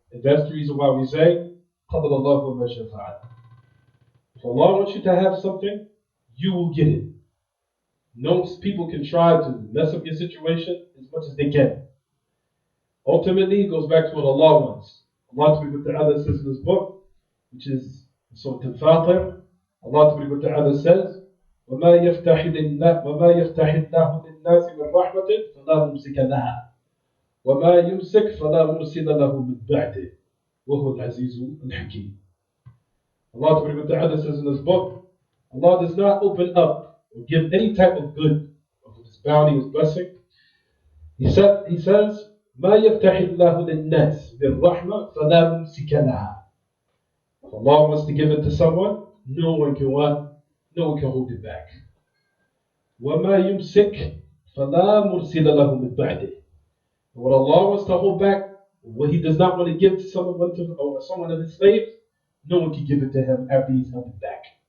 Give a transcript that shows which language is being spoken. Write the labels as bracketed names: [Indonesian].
[English] And that's the reason why we say, [Arabic] قَدَرَ اللَّهُ مَا شَاءَ فَعَلَ. [English] If Allah wants you to have something, you will get it. No people can try to mess up your situation as much as they can. Ultimately, it goes back to what Allah wants. Allah Ta'ala says in His book, which is Surah Al-Fatir, Allah Ta'ala says, [Arabic] وَمَا يَفْتَحِ اللَّهُ لِلنَّاسِ مِنْ رَحْمَةٍ فَلَا مُمْسِكَ لَهَا وَمَا يُمْسِكْ فَلَا مُرْسِلَ لَهُ مِنْ بَعْدِهِ وَهُوَ الْعَزِيزُ الْحَكِيمُ. [English] Allah Ta'ala says in His book, Allah does not open up or give any type of good of His bounty, His blessing. He says, [Arabic] ما يفتح الله للناس بالرحمة فلا ممسك لها. [English] If Allah wants to give it to someone, no one can what? No one can hold it back. [Arabic] وما يمسك فلا مرسل له من بعده. [English] And what Allah wants to hold back, what He does not want to give to someone or someone of His slaves, no one can give it to him after He's held it back.